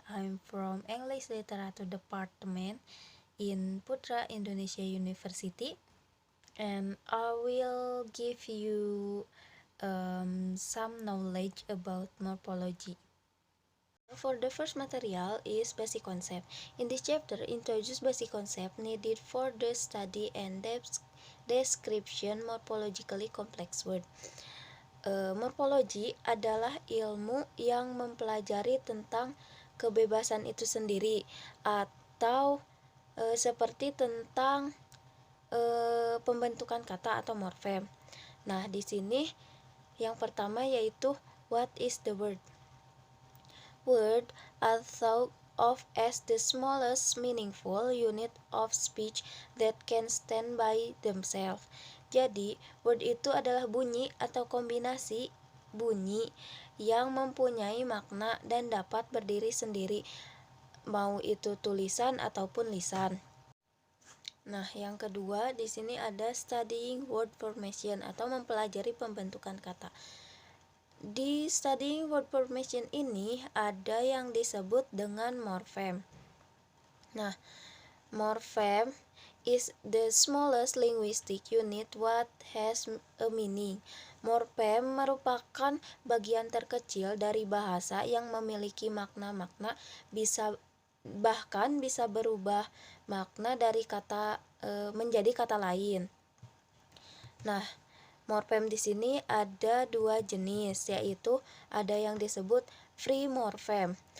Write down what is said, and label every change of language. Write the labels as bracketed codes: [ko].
[en] I'm from English Literature Department in Putra Indonesia University, and I will give you some knowledge about morphology. For the first material is basic concept. In this chapter, introduce basic concept needed for the study and description morphologically complex word. [id] Morfologi adalah ilmu yang mempelajari tentang kebebasan itu sendiri, atau seperti tentang pembentukan kata atau morfem. Nah, di sini yang pertama yaitu [en] what is the word? Word are thought of as the smallest meaningful unit of speech that can stand by themselves. [id] Jadi, word itu adalah bunyi atau kombinasi bunyi yang mempunyai makna dan dapat berdiri sendiri, mau itu tulisan ataupun lisan. Nah, yang kedua di sini ada [en] studying word formation [id] atau mempelajari pembentukan kata. Di [en] studying word formation [id] ini ada yang disebut dengan morfem. [en] Nah, morfem is the smallest linguistic unit what has a meaning. [id] Morfem merupakan bagian terkecil dari bahasa yang memiliki makna-makna, bahkan bisa berubah makna dari kata menjadi kata lain. Nah, morfem di sini ada dua jenis, yaitu ada yang disebut free morfem.